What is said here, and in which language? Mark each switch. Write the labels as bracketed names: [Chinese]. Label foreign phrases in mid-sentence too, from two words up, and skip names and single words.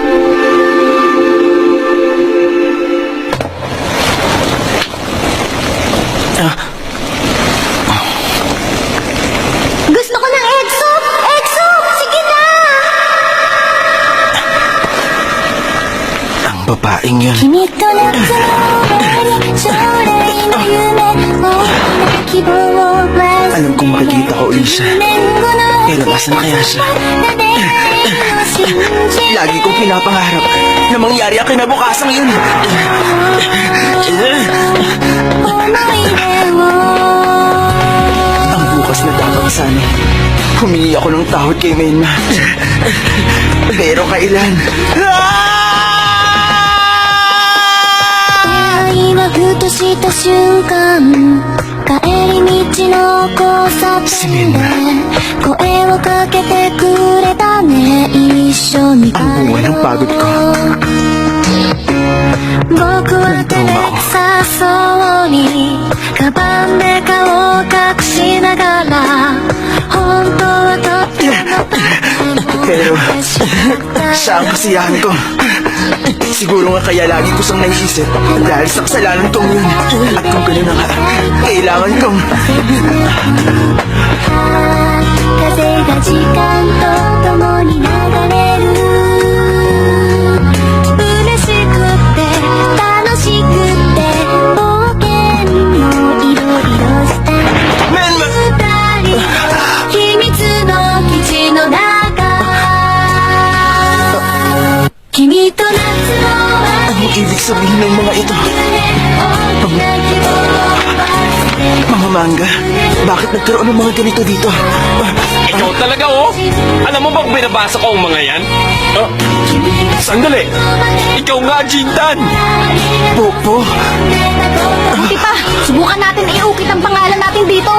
[Filipino] Gusto ko ng [English] egg soup! Egg soup! [Filipino] Sige na! Ang babaeng yun. [Japanese] 君と夏の終わり将来の夢大きな希望を [Filipino] Alam kong makikita ko ulit siya. Pero nasan kaya siya? Lagi kong pinapangarap na mangyari ang kinabukasang yun. Ang bukas na dapat sana, humingi ako ng tawad kay Menma. Pero kailan? [Japanese] 愛はふとした瞬間帰り道の交差点で声をかけてくれたね一緒に帰 [Filipino] Ang bunga ng pagod ko. [Japanese] 僕は照れくさそうにカバンで顔を隠しながら本当はとっても [Filipino] Pero, siya ang kasiyahan ko. Siguro nga kaya lagi ko siyang naiisip dahil sa kasalanan kong yun. At kung gano'n na nga, kailangan kong... [Japanese] 風が時間と共に流れる嬉しくて楽しくて冒険もいろいろしたメンマ二人秘密の基地の中君と夏の [Filipino] Anong ibig sabihin ng mga ito? [Japanese] 大きな希望を忘れ [Filipino] Mga mangga, bakit nagkaroon ng mga ganito dito? Ikaw talaga, oh! Alam mo bang binabasa ko ang mga yan? Ah, sandali! Ikaw nga, Jintan! Popo, Buti pa, subukan natin iukit ang pangalan natin dito.